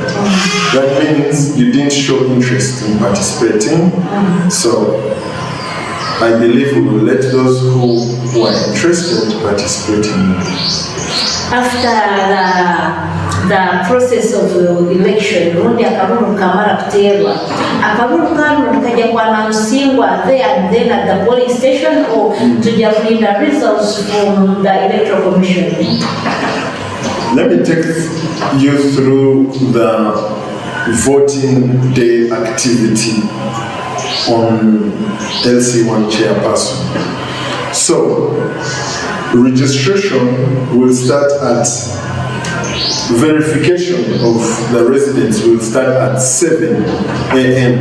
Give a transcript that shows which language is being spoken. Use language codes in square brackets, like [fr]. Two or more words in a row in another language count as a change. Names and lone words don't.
[en] That means you didn't show interest in participating. So I believe we will let those who are interested participate in it. After the process of election, [ttj] rundi akaruru kamara kuterwa. Akaruru kanu kaja kuanausiwa [en] there and then at the polling station [ttj] or tuja kulinda [en] results from the electoral commission. Let me take you through the voting day activity on LC1 chairperson. So, registration will start at verification of the residents will start at 7 a.m.